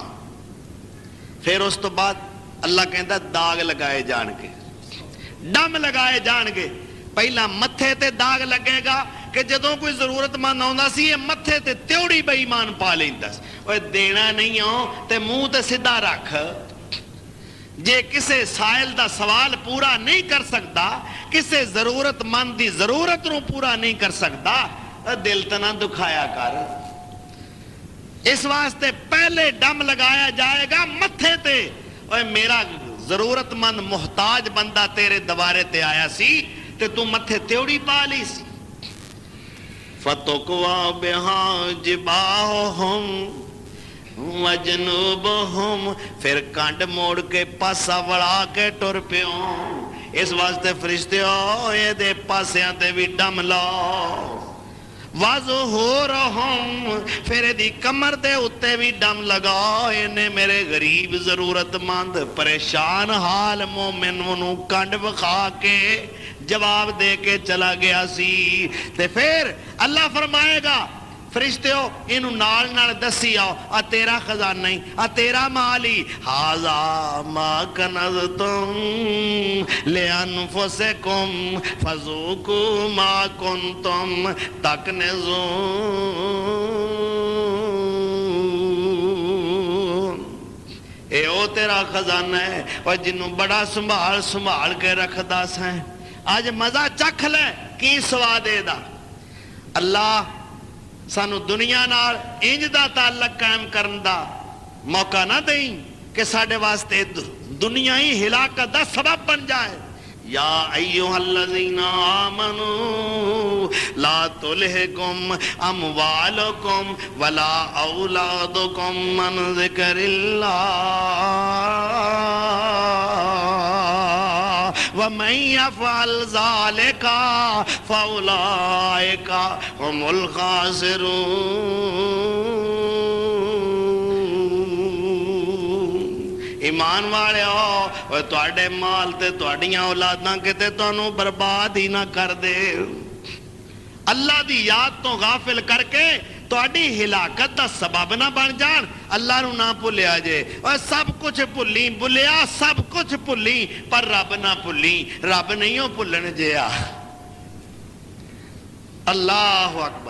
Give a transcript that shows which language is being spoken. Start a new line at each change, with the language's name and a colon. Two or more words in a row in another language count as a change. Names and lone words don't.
Punjabi: پھر اس تو بعد اللہ کہندا داغ لگائے جان گے، ڈم لگائے جان گے. پہلا متھے تے داغ لگے گا کہ جدوں کوئی ضرورت مند آوندا سی یہ متھے تے تیوڑی بے ایمان پا لیندا سی، اوے دینا نہیں ہو تے منہ تے سیدھا رکھ. جے کسے سائل دا سوال پورا نہیں کر سکتا، کسے ضرورت مند دی ضرورت نو پورا نہیں کر سکتا، دل تے نہ دکھایا کر. اس واسطے پہلے ڈم لگایا جائے گا متھے تے. اوے میرا ضرورت مند محتاج بندہ تیرے دوارے تے آیا سی تے تو متھے تیوڑی پا لی سی.
Arabic: فتقوی بہا جباہہم وجنوبہم،
Punjabi: پھر کانڈ موڑ کے پاسا وڑا کے ٹر پیوں. اس واسطے فرشتیو یہ دے پاسیاں تے بھی ڈم لاؤ. وظہورہم، پھر دی کمر دے اتے بھی ڈم لگاؤ. انہیں میرے غریب ضرورت مند پریشان حال مومن انہوں کانڈ بخا کے جواب دے کے چلا گیا سی. تے پھر اللہ فرمائے گا فرشتیو انہوں نال دسی آؤ، آ تیرا خزانہ ہی، آ تیرا مال ہی.
Arabic: ھذا ما کنزتم لانفسکم فذوقوا ما کنتم تکنزون.
Punjabi: اے او تیرا خزانہ ہے اور جنوں بڑا سنبھال کے رکھدا سیں. آج مزہ چکھ لے کی سوا دے دا. اللہ سانو دنیا نال انج دا تعلق قائم کرن دا موقع نہ دیں کہ ساڈے واسطے دنیا ہی ہلاکت دا سبب بن جائے.
Arabic: یا ایھا الذین آمنوا لا تلھکم اموالکم ولا اولادکم من ذکر اللہ ومن یفعل ذلک فاولئک هم الخاسرون.
Punjabi: ایمان والے ہو تواڈے مال تے تواڈیاں اولاداں کتے تانوں برباد ہی نہ کر دے. اللہ دی یاد تو غافل کر کے تواڈی ہلاکت دا سبب نہ بن جان. اللہ نو نہ بھولیا جے. اور سب کچھ بھلی بھولیا، سب کچھ بھلی پر رب نہ بھلی. رب نہیں ہو بھولن جیا.
Arabic: اللہ اکبر.